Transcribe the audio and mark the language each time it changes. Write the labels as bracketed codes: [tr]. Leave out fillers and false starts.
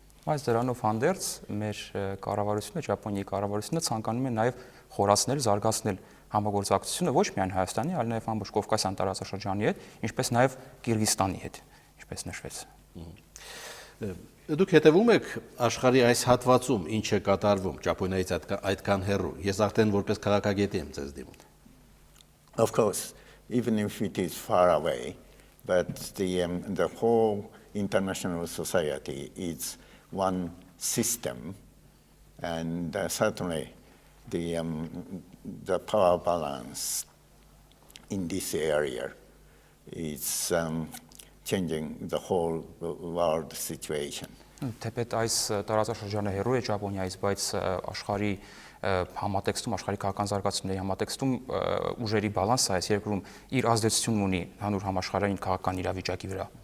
[hy] Այս դրանով հանդերձ մեր կառավարությունը, Ճապոնիայի կառավարությունը ցանկանում է նաև խորացնել, զարգացնել համագործակցությունը ոչ միայն Հայաստանի, այլ նաև ամբողջ Կովկասյան տարածաշրջանի հետ, ինչպես նաև Կիրգիզստանի հետ, ինչպես նշվեց։ Դուք հետևում եք աշխարհի այս հատվածում ինչ է կատարվում Ճապոնիայից այդքան հեռու։ Ես արդեն որպես քաղաքագետ եմ ձեզ դիմում։ [en] Of course, even if it is far away, but the whole international society is one system, and certainly the power balance in this area is changing the whole world situation. [hy] Թեպետ այս տարածաշրջանը հեռու է Ճապոնիայից, բայց աշխարհի համատեքստում, աշխարհի քաղաքական զարգացումների համատեքստում ուժերի բալանսը այս երկրում իր ազդեցությունն ունի հանուր համաշխարհային քաղաքական իրավիճակի վրա։